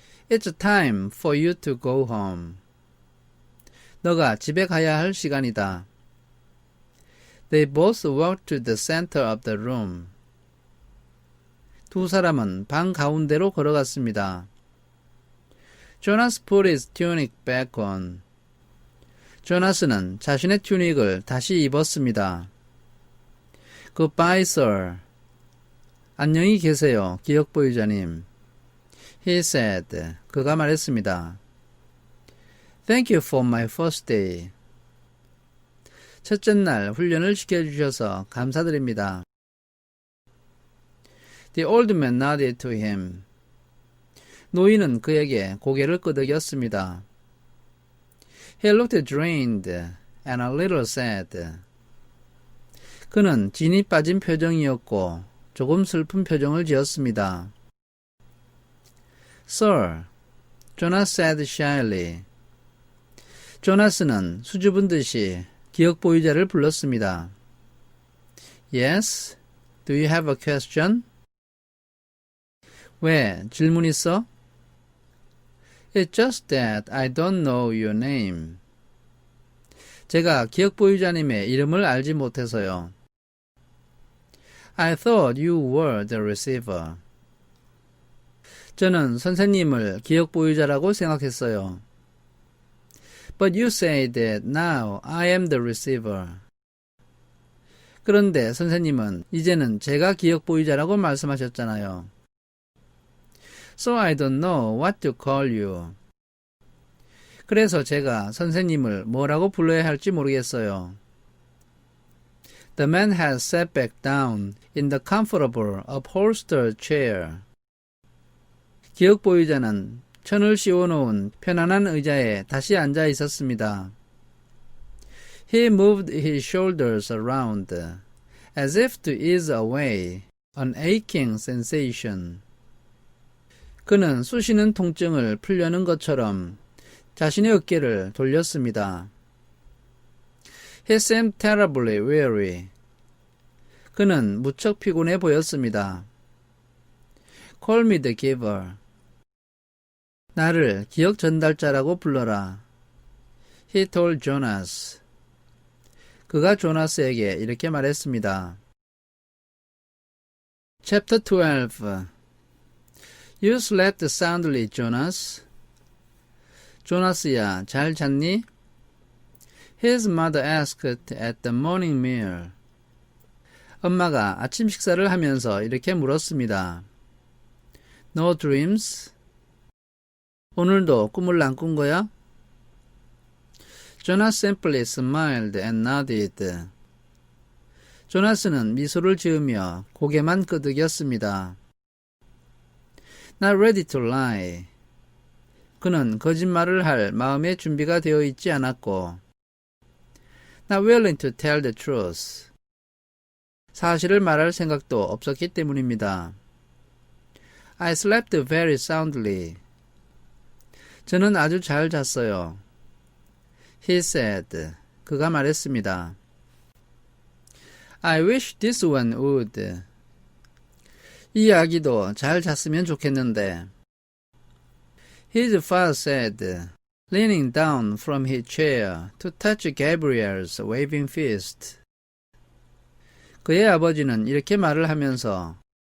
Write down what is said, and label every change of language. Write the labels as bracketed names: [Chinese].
[English] It's time for you to go home. [Korean] 너가 집에 가야 할 시간이다. [English] They both walked to the center of the room. [Korean] 두 사람은 방 가운데로 걸어갔습니다. [English] Jonas put his tunic back on. [Korean] 조나스는 자신의 튜닉을 다시 입었습니다. [English] Goodbye, sir. [Korean] 안녕히 계세요, 기억 보유자님. [English] He said. [Korean] 그가 말했습니다. [English] Thank you for my first day. [Korean] 첫째 날 훈련을 시켜주셔서 감사드립니다. [English] The old man nodded to him. [Korean] 노인은 그에게 고개를 끄덕였습니다. [English] He looked drained and a little sad. [Korean] 그는 진이 빠진 표정이었고 조금 슬픈 표정을 지었습니다. [English] Sir, Jonas said shyly. [Korean] 조나스는 수줍은 듯이 기억 보유자를 불렀습니다. [English] Yes, do you have a question? [Korean] 왜, 질문 있어? [English] It's just that I don't know your name. [Korean] 제가 기억 보유자님의 이름을 알지 못해서요. [English] I thought you were the receiver. [Korean] 저는 선생님을 기억 보유자라고 생각했어요. [English] But you say that now I am the receiver. [Korean] 그런데 선생님은 이제는 제가 기억 보유자라고 말씀하셨잖아요. [English] So I don't know what to call you. [Korean] 그래서 제가 선생님을 뭐라고 불러야 할지 모르겠어요. [English] The man has sat back down in the comfortable upholstered chair. [Korean] 기억 보유자는 천을 씌워놓은 편안한 의자에 다시 앉아 있었습니다. [English] He moved his shoulders around as if to ease away an aching sensation. [Korean] 그는 쑤시는 통증을 풀려는 것처럼 자신의 어깨를 돌렸습니다. [English] He seemed terribly weary. [Korean] 그는 무척 피곤해 보였습니다. [English] Call me the giver. [Korean] 나를 기억 전달자라고 불러라. [English] He told Jonas. [Korean] 그가 조나스에게 이렇게 말했습니다. [English] Chapter 12. You slept soundly, Jonas. [Korean] 조나스야, 잘 잤니? [English] His mother asked at the morning meal. [Korean] 엄마가 아침 식사를 하면서 이렇게 물었습니다. [English] No dreams? [Korean] 오늘도 꿈을 안 꾼 거야? [English] Jonas simply smiled and nodded. [Korean] 조나스는 미소를 지으며 고개만 끄덕였습니다. [English] Not ready to lie. [Korean] 그는 거짓말을 할 마음의 준비가 되어 있지 않았고 [English] Not willing to tell the truth. [Korean] 사실을 말할 생각도 없었기 때문입니다. [English] I slept very soundly. [Korean] 저는 아주 잘 잤어요. [English] He said. [Korean] 그가 말했습니다. [English] I wish this one would. [Korean] 이 아기도 잘 잤으면 좋겠는데. [English] His father said, leaning down from his chair to touch Gabriel's waving fist. [Korean] 그의 아버지는 이렇게 말을 하면서